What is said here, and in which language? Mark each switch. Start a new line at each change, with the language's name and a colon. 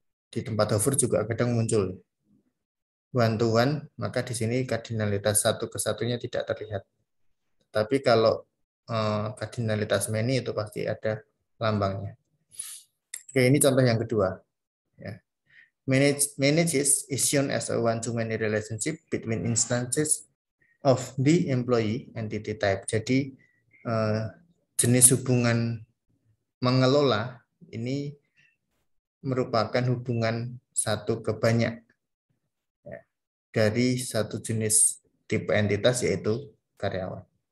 Indonesian: Di tempat hover juga kadang muncul one to one, maka di sini kardinalitas satu kesatunya tidak terlihat. Tapi kalau kardinalitas many itu pasti ada lambangnya. Oke, ini contoh yang kedua. Ya.
English: Manages is shown as a one-to-many relationship between instances of the employee entity type.
Indonesian: Jadi jenis hubungan mengelola ini merupakan hubungan satu ke banyak ya, dari satu jenis tipe entitas yaitu karyawan.